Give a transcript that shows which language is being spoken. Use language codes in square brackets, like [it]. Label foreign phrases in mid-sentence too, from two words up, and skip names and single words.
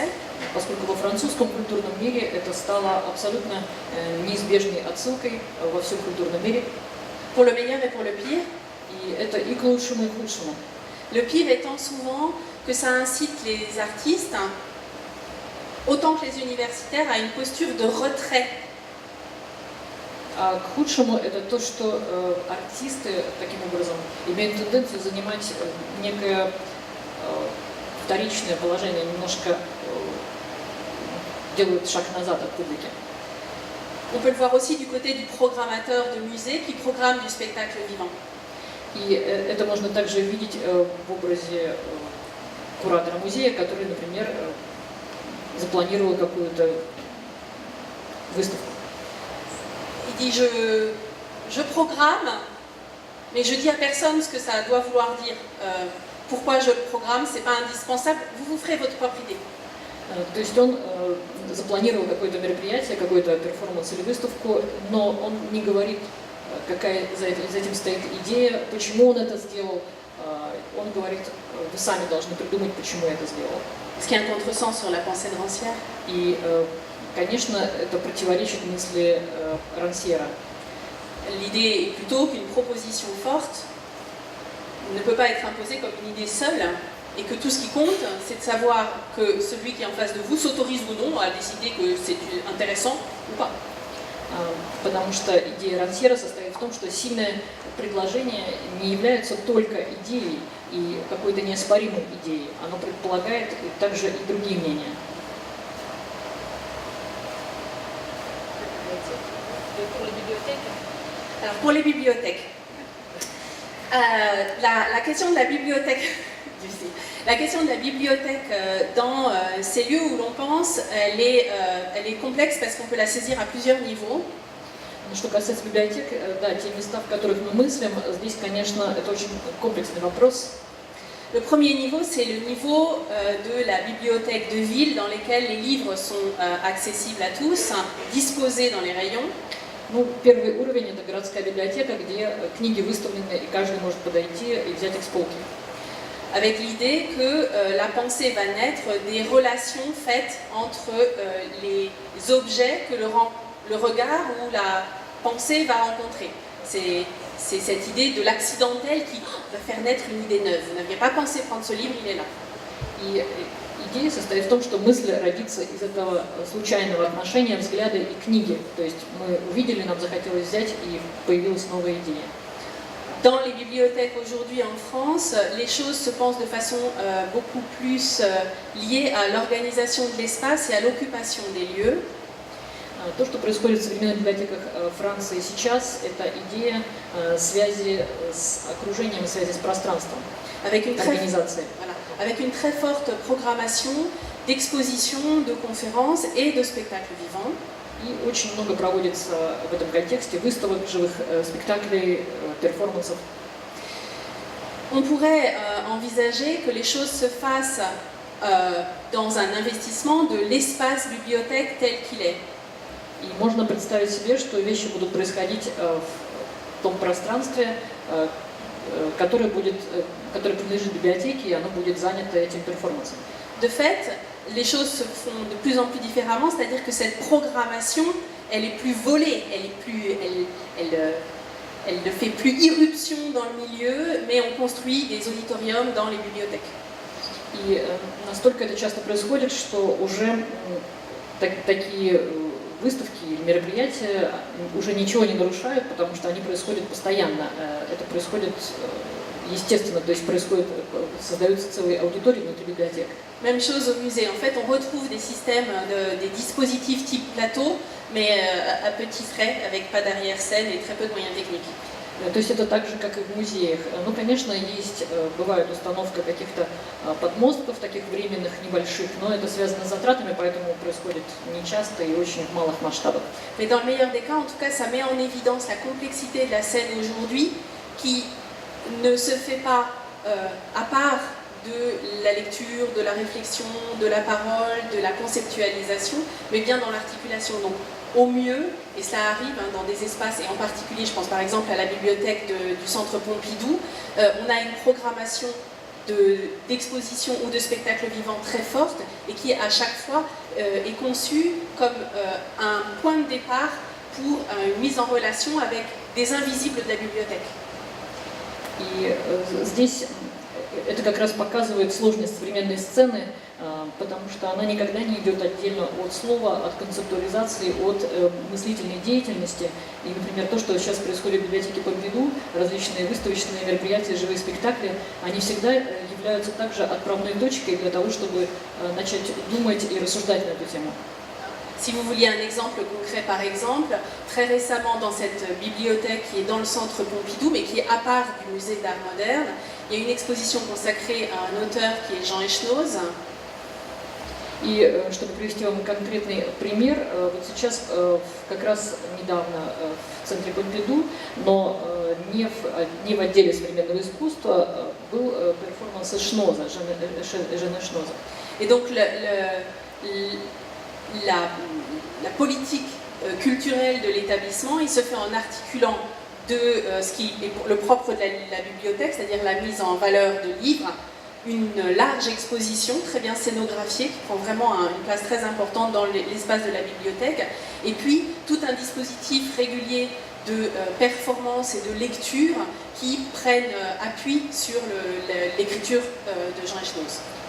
[ru] Поскольку во французском культурном мире это стало абсолютно неизбежной отсылкой во всем культурном мире. [fr] Pour le meilleur et pour le pire. [ru] И это и к лучшему, и к худшему. [fr] Le pire étant souvent que ça incite les artistes, autant que les universitaires, à une posture de retrait. [ru] А к худшему это то, что артисты таким образом имеют тенденцию занимать некое вторичное положение, немножко делают шаг назад от публики. [fr] On peut le voir aussi du côté du programmateur de musée qui programme du spectacle vivant. [ru] И это можно также видеть в образе куратора музея, который, например, запланировал какую-то выставку. [fr] Il dit je programme, mais je dis à personne ce que ça doit vouloir dire. Pourquoi je le programme, c'est pas indispensable. Vous ferez votre propre idée. [ru] То есть он запланировал какое-то мероприятие, какой-то перформанс или выставку, но он не говорит, какая за этим стоит идея, почему он это сделал. Он говорит, вы сами должны придумать, почему я это сделал. [fr] Ce qui est un contresens sur la pensée de Rancière. [ru] И, конечно, это противоречит мысли Рансьера. [fr] L'idée est plutôt qu'une proposition forte ne peut pas être imposée comme une idée seule, et que tout ce qui compte, c'est de savoir que celui qui est en face de vous s'autorise ou non à décider que c'est intéressant ou pas. [ru] Потому что идея Рансьера состоит в том, что сильное предложение не является только идеей и какой-то неоспоримой идеей. Оно предполагает также и другие мнения. [fr] Alors pour les bibliothèques, la question de la bibliothèque, la question de la bibliothèque dans ces lieux où l'on pense, elle est complexe parce qu'on peut la saisir à plusieurs niveaux. [ru] Что касается библиотек, да, те места, в которых мы мыслим, здесь, конечно, это очень комплексный вопрос. [fr] Le premier niveau, c'est le niveau de la bibliothèque de ville dans lesquelles les livres sont accessibles à tous, disposés dans les rayons. [ru] Ну, первый уровень – это городская библиотека, где книги выставлены, и каждый может подойти и взять их с полки. [fr] Avec l'idée que la pensée va naître des relations faites entre les objets que le regard ou la pensée va rencontrer. C'est cette idée de l'accidentel qui va faire naître une idée neuve. Vous n'aviez pas pensé prendre ce livre, il est là. [ru] И идея состоит в том, что мысль родится из этого случайного отношения взгляда и книги. То есть мы увидели, нам захотелось взять, и появилась новая идея. [fr] Dans les bibliothèques aujourd'hui en France, les choses se pensent de façon beaucoup plus liée à l'organisation de l'espace et à l'occupation des lieux. [ru] То, что происходит в современных библиотеках Франции сейчас, это идея связи с окружением, связи с пространством, организации. [fr] Avec une très forte programmation d'expositions, de conférences et de spectacles vivants. [ru] И очень много проводится в этом контексте выставок, живых спектаклей, перформансов. [fr] On pourrait envisager que les choses se fassent dans un investissement de l'espace bibliothèque tel qu'il est. [ru] И можно представить себе, что вещи будут происходить в том пространстве, которое принадлежит библиотеке, и оно будет занято этим перформансом. [fr] De fait, les choses se font de plus en plus différemment, c'est-à-dire que cette programmation, elle est plus volée, elle ne fait plus irruption dans le milieu, mais on construit des auditoriums dans les bibliothèques. [ru] И настолько это часто происходит, что уже такие выставки или мероприятия уже ничего не нарушают, потому что они происходят постоянно. Это происходит естественно, то есть создаются целые аудитории внутри библиотек. [fr] Même chose au musée. En fait, on retrouve des systèmes, des dispositifs type plateau, mais à petits frais, avec pas d'arrière-scène et très peu de moyens techniques. [ru] То есть это так же, как и в музеях. Ну, конечно, бывает установка каких-то подмостков, таких временных, небольших, но это связано с затратами, поэтому происходит нечасто и очень в малых масштабах. [fr] Mais dans le meilleur des cas, en tout cas, ça met en évidence la complexité de la scène aujourd'hui, qui ne se fait pas à part de la lecture, de la réflexion, de la parole, de la conceptualisation, mais bien dans l'articulation. Donc, au mieux, et cela arrive dans des espaces, et en particulier, je pense par exemple à la bibliothèque du Centre Pompidou, on a une programmation d'exposition ou de spectacle vivant très forte, et qui à chaque fois est conçue comme un point de départ pour une mise en relation avec des invisibles de la bibliothèque. [ru] И здесь это как раз показывает сложность современной сцены, потому что она никогда не идет отдельно от слова, от концептуализации, от мыслительной деятельности. И, например, то, что сейчас происходит в библиотеке Помпиду, различные выставочные мероприятия, живые спектакли, они всегда являются также отправной точкой для того, чтобы начать думать и рассуждать на эту тему. [fr] Si vous vouliez un exemple concret, par exemple, très récemment dans cette bibliothèque qui est dans le centre Pompidou, mais qui est à part du musée d'art moderne, il y a une exposition consacrée à un auteur qui est Jean Echnoz. [ru] И чтобы привести вам конкретный пример, вот сейчас как раз недавно в центре Помпиду, но не в отделе современного искусства, был перформанс Эшноза, Жена Эшноза. [fr] Et donc la politique culturelle de l'établissement, il se fait en articulant ce qui est le propre de la bibliothèque, c'est-à-dire la mise en valeur de livres, une large exposition très bien scénographiée qui prend vraiment une place très importante dans l'espace de la bibliothèque, et puis tout un dispositif régulier de performance et de lecture qui prennent appui sur l'écriture de Jean Echnoz.